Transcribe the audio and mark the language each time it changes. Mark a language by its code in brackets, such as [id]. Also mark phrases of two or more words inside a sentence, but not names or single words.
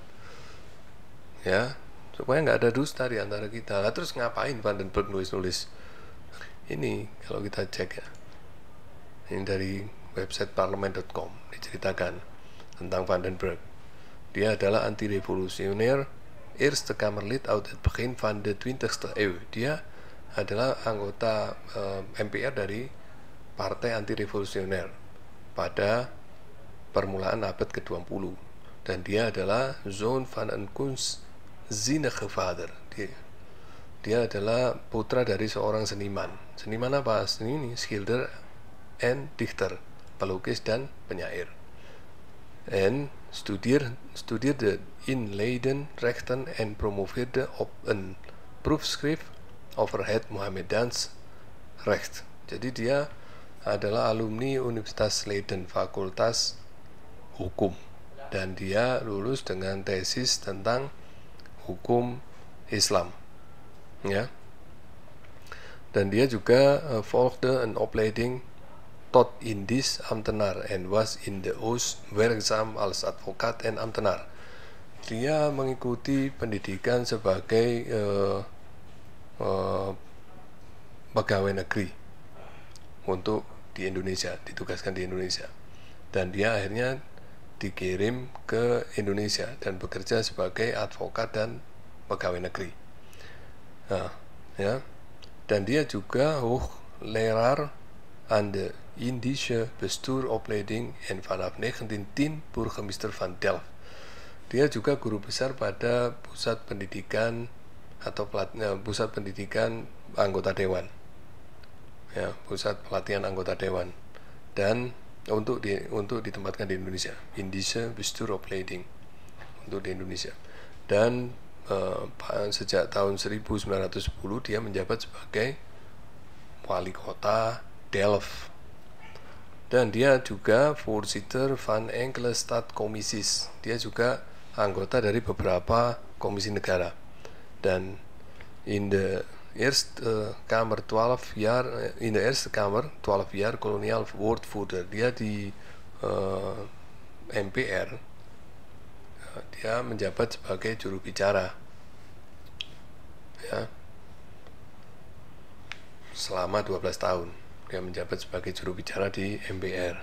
[id] Ya, supaya nggak ada dusta di antara kita. Lah terus ngapain Vandenberg nulis-nulis? Ini kalau kita cek ya, ini dari website parlemen.com diceritakan tentang Vandenberg. Dia adalah anti-revolusioner [nl] Eerste Kamerlid uit het begin van de 20e eeuw. [id] Dia adalah anggota MPR dari Partai Anti-Revolusioner pada permulaan abad ke-20. Dan dia adalah [nl] zoon van een kunstzinnige vader. [id] Dia adalah putra dari seorang seniman. Seniman apa? Ini [nl] schilder en dichter, [id] pelukis dan penyair. [nl] En studeerde in Leiden rechten en promoveerde op een proefschrift over het Mohammedans recht. [id] Jadi dia adalah alumni Universitas Leiden, Fakultas Hukum, dan dia lulus dengan tesis tentang hukum Islam, ya. Dan dia juga [nl] volgde een opleiding tot Indisch ambtenaar en was in de Oost werkzaam als advocaat en ambtenaar. [id] Dia mengikuti pendidikan sebagai pegawai negeri untuk di Indonesia, ditugaskan di Indonesia, dan dia akhirnya dikirim ke Indonesia dan bekerja sebagai advokat dan pegawai negeri. Nah, ya. Dan dia juga [nl] leraar aan de Indische bestuuropleiding en vanaf 1910 burgemeester van Delft. [id] Dia juga guru besar pada pusat pendidikan atau pusat pendidikan anggota dewan, ya, pusat pelatihan anggota dewan, dan untuk ditempatkan di Indonesia, [nl] Indische bestuuropleiding [id] untuk di Indonesia. Dan sejak tahun 1910 dia menjabat sebagai wali kota Delft. Dan dia juga [nl] voorzitter van enkele stadcommissies. [id] Dia juga anggota dari beberapa komisi negara. [nl] Dan in de Eerste Kamer 12 jaar koloniaal woordvoerder. [id] Dia di MPR, dia menjabat sebagai juru bicara, ya, selama 12 tahun dia menjabat sebagai juru bicara di MPR.